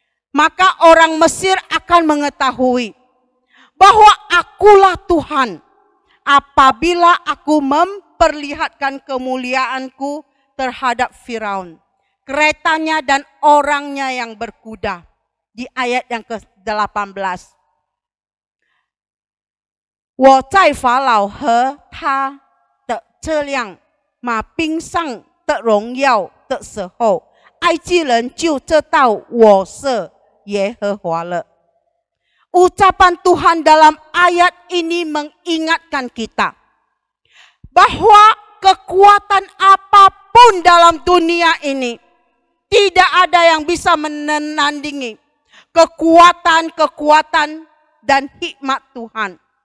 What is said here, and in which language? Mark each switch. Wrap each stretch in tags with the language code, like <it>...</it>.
<id>Maka orang Mesir akan mengetahui bahwa akulah Tuhan apabila aku memperlihatkan kemuliaanku terhadap Firaun, keretanya dan orangnya yang berkuda. Di ayat yang ke-18.</id> <zh>我在法老和他的车辆马兵上的荣耀的时候，埃及人就知道我是耶和华了。</zh> <id>Ucapan Tuhan dalam ayat ini mengingatkan kita bahwa kekuatan apapun dalam dunia ini tidak ada yang bisa menandingi kekuatan dan hikmat Tuhan.</id>